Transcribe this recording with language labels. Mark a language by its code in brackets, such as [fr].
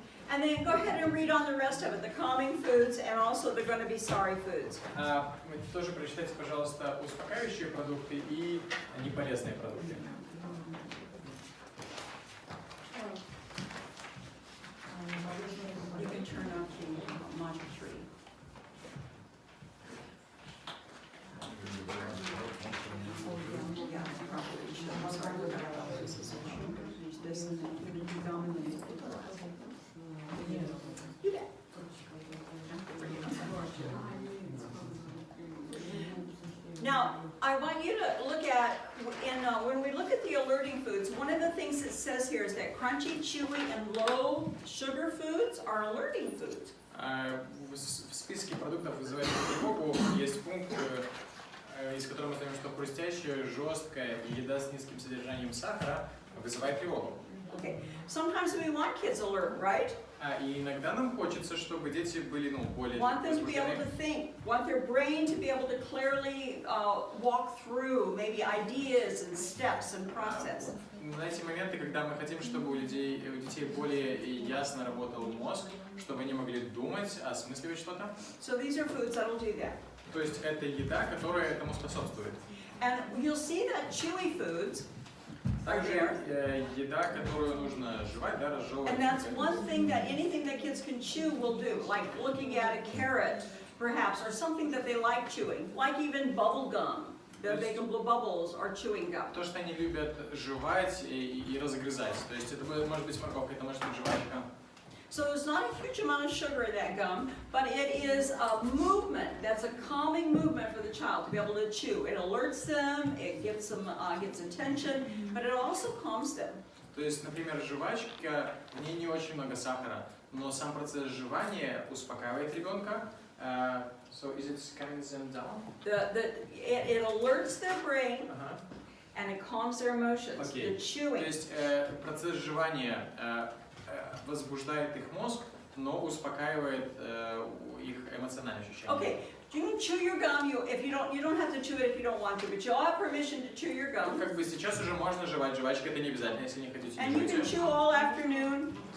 [en] And then go ahead and read on the rest of it, the calming foods and also the going to be sorry foods. [ru] Тоже прочитайте, пожалуйста, успокаивающие продукты и неполезные продукты. [en] You can turn on to module 3. Yeah, probably should. I'm sorry, we're gonna have this is this and then we're gonna do gum and then do that. Now, I want you to look at, when we look at the alerting foods, one of the things it says here is that crunchy, chewy, and low sugar foods are alerting foods. [ru] В списке продуктов, вызывающих тревогу, есть пункт, из которого мы знаем, что хрустящая, жесткая и еда с низким содержанием сахара вызывает тревогу. [en] Okay. Sometimes we want kids alert, right? [ru] И иногда нам хочется, чтобы дети были, более [en] Want them to be able to [ru] возбуждены. [en] think, want their brain to be able to clearly walk through maybe ideas and steps and process. [ru] На эти моменты, когда мы хотим, чтобы у детей более ясно работал мозг, чтобы они могли думать, осмысливать что-то. [en] So these are foods that will do that. [ru] То есть это еда, которая этому способствует. [en] And you'll see that chewy foods [ru] Также еда, которую нужно жевать, да, разжевывать. [en] And that's one thing that anything that kids can chew will do, like looking at a carrot, perhaps, or something that they like chewing, like even bubble gum. They can blow bubbles or chewing gum. [ru] То, что они любят жевать и разгрызать. То есть это может быть морковка, это может быть жвачка. [en] So there's not a huge amount of sugar in that gum, but it is a movement. That's a calming movement for the child to be able to chew. It alerts them, it gives them gets attention, but it also calms them. [ru] То есть, например, жвачка, в ней не очень много сахара, но сам процесс жевания успокаивает ребенка. [en] So is it calming them down? It alerts their brain and it calms their emotions. Okay. The chewing. [ru] То есть процесс жевания возбуждает их мозг, но успокаивает их эмоциональные ощущения. [en] Okay, you can chew your gum. You don't have to chew it if you don't want to, but you'll have permission to chew your gum. [ru] Как бы сейчас уже можно жевать, жвачка это не обязательно, если не хотите. [en] And you can chew all afternoon.